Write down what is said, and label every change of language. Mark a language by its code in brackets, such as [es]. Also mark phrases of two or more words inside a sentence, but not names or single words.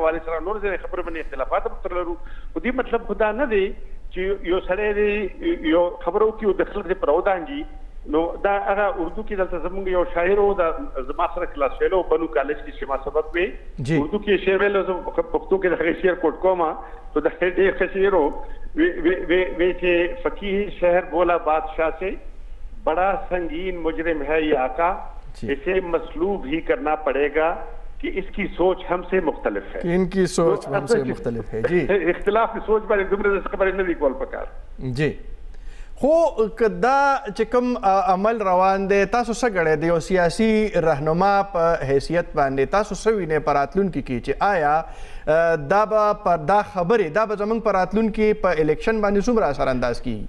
[ps] حوالې سره نور ځینې خبرې باندې اختلافات هم سره لرو خو دې مطلب خو دا نه دی چې یو سړی دی یو خبره وکړي او د خلک دې پر ودانګي نو دا هغه اردو کې دلته زموږ یو شاعر و د زما سره کلاس ویلو بنو کالج کې چې ما سبق وی اردو کې شعر ویلو پښتو کې د هغې شعر کوټ کومه تو د ډېر ښه شعر وی چې [ur] فقیه شہر بولا بادشاہ سے بڑا سنگین مجرم ہے یہ آقا اسے مصلوب ہی کرنا پڑے گا کہ اس کی سوچ ہم سے مختلف ہے ان کی سوچ ہم سے مختلف ہے جی اختلاف کی سوچ [ps] باندې دومره خبرې نه دي کول پکار جی خو که دا چې کوم عمل روان دی تاسو څه ګڼئ د یو سیاسي رهنما په حیثیت باندې تاسو څه وینئ په راتلونکي کې چې آیا دا به دا خبرې دا به زموږ په راتلونکي په الیکشن باندې څومره اثر انداز کیږي